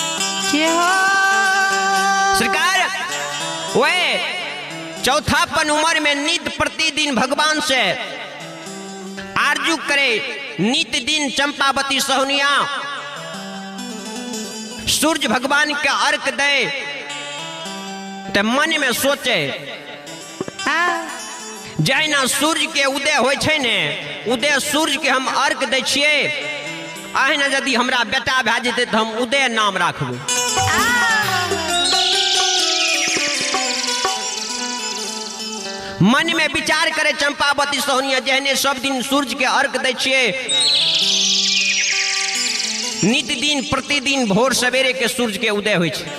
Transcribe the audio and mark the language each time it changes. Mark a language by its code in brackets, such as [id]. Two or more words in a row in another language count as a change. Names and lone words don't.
[mai] सरकार वे चौथापन उम्र में नित प्रतिदिन भगवान से आरजू करे। नित दिन चंपावती सहुनिया सूर्य भगवान के अर्घ दे तो मन में सोचे जहिना सूर्य के उदय होय छे ने, उदय सूर्य के हम अर्घ दै छियै, अहिना यदि हमरा बेटा भए जेतै तो हम उदय नाम राखबै। मन में विचार करे चंपावती सहुनिया जहने सब दिन सूर्य के अर्घ दै छियै, नित दिन प्रतिदिन भोर सवेरे के सूर्य के उदय होय छै।